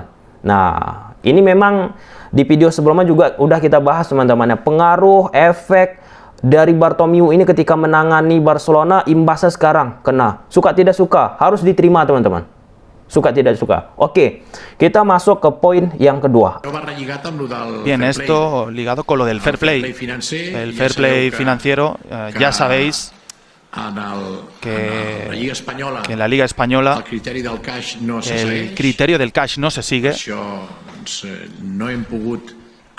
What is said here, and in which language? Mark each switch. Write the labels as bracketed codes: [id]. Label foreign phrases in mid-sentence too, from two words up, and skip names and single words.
[id] Nah, ini memang di video sebelumnya juga udah kita bahas, teman-teman, pengaruh, efek dari Bartomeu ini ketika menangani Barcelona, imbasnya sekarang kena. Suka tidak suka, harus diterima, teman-teman. Suka tidak suka. Oke, kita masuk ke poin yang kedua. [es] Bien, esto ligado con lo del [en] fair play. [es] El [en] fair play [es] financiero, ya sabéis que en la Liga Española el criterio del cash no se sigue.